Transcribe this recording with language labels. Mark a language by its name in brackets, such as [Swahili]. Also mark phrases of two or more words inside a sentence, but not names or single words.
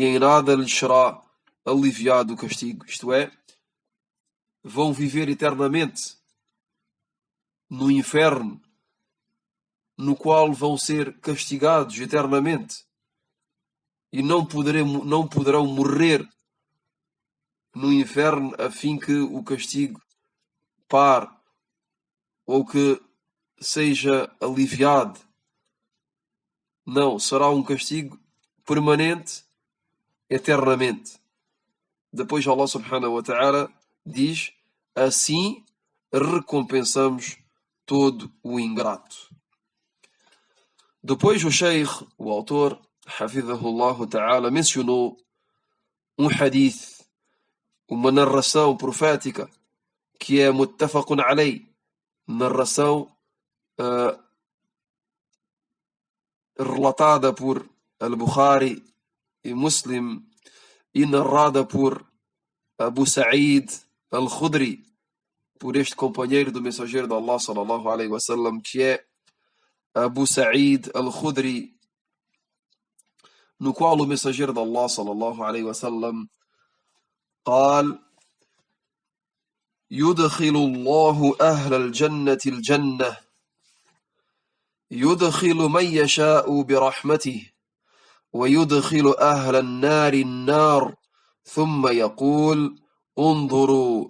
[Portuguese] em nada lhes será aliviado o castigo, isto é, vão viver eternamente no inferno, no qual vão ser castigados eternamente, e não poderão morrer no inferno a fim que o castigo pare ou que seja aliviado. Não, será um castigo permanente, eternamente. Depois Allah [Arabic] سبحانه وتعالى [Portuguese] diz: assim recompensamos todo o ingrato. Depois o Sheikh, o autor, [Arabic] حفظه الله تعالى, [Portuguese] mencionou um hadith, uma narração profética, que é [Arabic] متفق عليه, [Portuguese] narração relatada por Al-Bukhari e Muslim e narrada por Abu Sa'id Al-Khudri, por este companheiro do mensageiro de Allah [Arabic] صلى الله عليه وسلم, [Portuguese] que é Abu Sa'id Al-Khudri, no qual o mensageiro de Allah [Arabic] صلى الله عليه وسلم قال: يدخل الله أهل الجنة الجنة يدخل من يشاء برحمته ويدخل أهل النار النار ثم يقول: انظروا